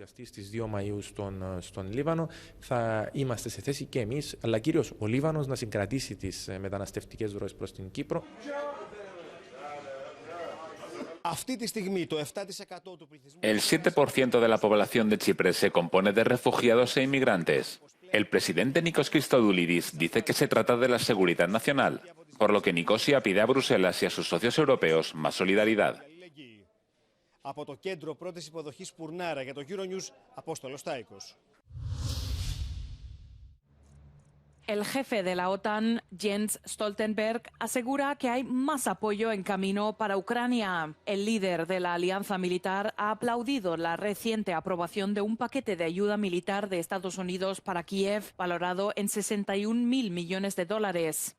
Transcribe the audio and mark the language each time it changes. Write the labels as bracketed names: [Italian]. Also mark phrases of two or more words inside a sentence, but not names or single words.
[Spanish] El 7% de la población de Chipre se compone de refugiados e inmigrantes. El presidente Nikos Christodoulidis dice que se trata de la seguridad nacional, por lo que Nicosia pide a Bruselas y a sus socios europeos más solidaridad. [Greek] Από το κέντρο πρώτης υποδοχής Πουρνάρα για το Euronews, Απόστολος Τάικος. [Spanish] El jefe de la OTAN, Jens Stoltenberg, asegura que hay más apoyo en camino para Ucrania. El líder de la alianza militar ha aplaudido la reciente aprobación de un paquete de ayuda militar de Estados Unidos para Kiev, valorado en 61.000 millones de dólares.